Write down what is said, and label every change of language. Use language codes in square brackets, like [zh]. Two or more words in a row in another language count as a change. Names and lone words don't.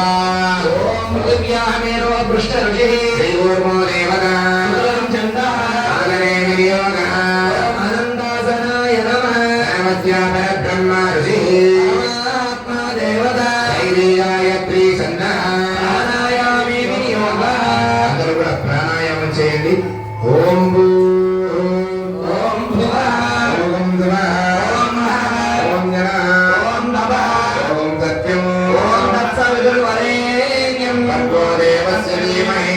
[sa] ॐ पृथिव्यामेरो पृष्ठऋषिः श्रीकूर्मो देवता चन्दः सागरे विनियोगः आनन्दासनाय नमः परब्रह्म ऋषिः आत्मा देवता गायत्री सन्नः प्राणायामे विनियोगः [te] అందరూ కూడా ప్రాణాయామం చేయండి [sa] ఓం భూ ఓం భువః ఓం ధ్రువః ఓం మహః ఓం జనః ఓం నభః ఓం సత్యం ఓం తత్సవితుర్వరేణ్యం భర్గో దేవస్య ధీమహి